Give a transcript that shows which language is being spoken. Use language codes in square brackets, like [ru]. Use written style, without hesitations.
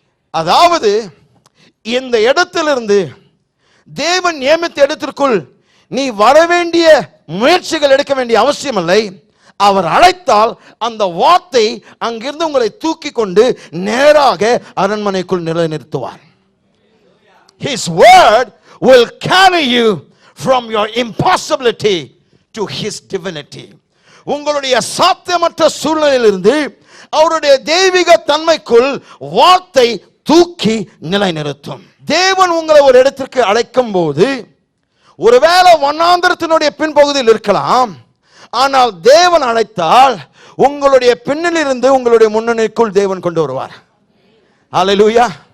[ta] அதாவது இந்த இடத்திலிருந்து தேவன் நியமித்த இடத்திற்குள் நீ வரவேண்டிய முயற்சிகள் எடுக்க வேண்டிய அவசியம் இல்லை. அவர் அழைத்தால் அந்த வார்த்தை அங்கிருந்து உங்களை தூக்கி கொண்டு நேராக அரண்மனைக்குள் நிலைநிறுத்துவார். [en] His word will carry you from your impossibility to his divinity. [ta] உங்களுடைய சாத்தியமற்ற சூழ்நிலையிலிருந்து அவருடைய தெய்வீக தன்மைக்குள் வார்த்தை தூக்கி நிலைநிறுத்தும். தேவன் உங்களை ஒரு இடத்திற்கு அழைக்கும் போது ஒருவேளை வண்ணாந்திரத்தினுடைய பின்பகுதியில் இருக்கலாம். ஆனால் தேவன் அழைத்தால் உங்களுடைய பின்னிலிருந்து உங்களுடைய முன்னணிக்குள் தேவன் கொண்டு வருவார். ஹல்லேலூயா.